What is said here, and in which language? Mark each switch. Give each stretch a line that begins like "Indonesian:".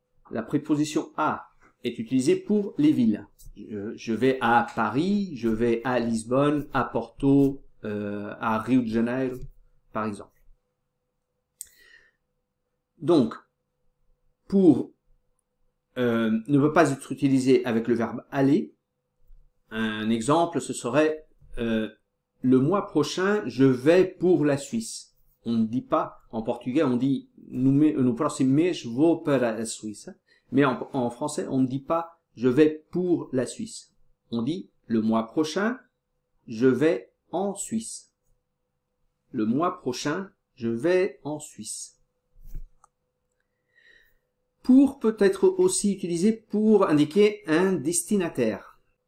French: La préposition à est utilisée pour les villes. Je vais à Paris, je vais à Lisbonne, à Porto, à Rio de Janeiro, par exemple. Donc, pour ne peut pas être utilisé avec le verbe aller. Un exemple, ce serait le mois prochain, je vais pour la Suisse. On ne dit pas, en portugais, on dit
Portuguese: no próximo mês vou para a Suíça.
French: Mais en français, on ne dit pas je vais pour la Suisse. On dit le mois prochain, je vais en Suisse. Le mois prochain, je vais en Suisse. Pour peut être aussi utilisé pour indiquer un destinataire.